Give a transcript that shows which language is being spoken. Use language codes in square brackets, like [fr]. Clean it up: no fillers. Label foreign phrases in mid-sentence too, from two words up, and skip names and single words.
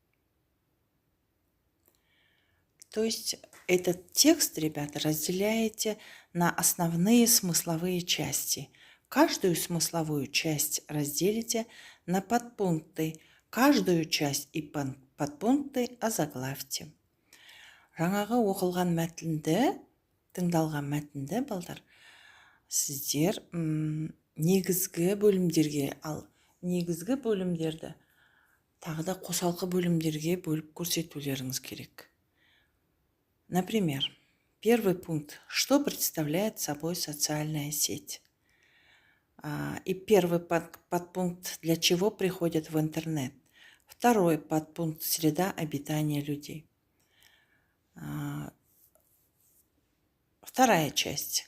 [ru] То есть этот текст, ребята, разделяете на основные смысловые части. Каждую смысловую часть разделите на подпункты. Каждую часть и подпункты озаглавьте. [kk] Жаңағы оқылған мәтінді, тыңдалған мәтінді, балдар, сіздер негізгі бөлімдерге, ал негізгі бөлімдерді тағы да қосалқы бөлімдерге бөліп көрсетулеріңіз керек. [ru] Например, первый пункт. Что представляет собой социальная сеть? И первый подпункт. Для чего приходят в интернет? Второй подпункт. Среда обитания людей. Вторая часть.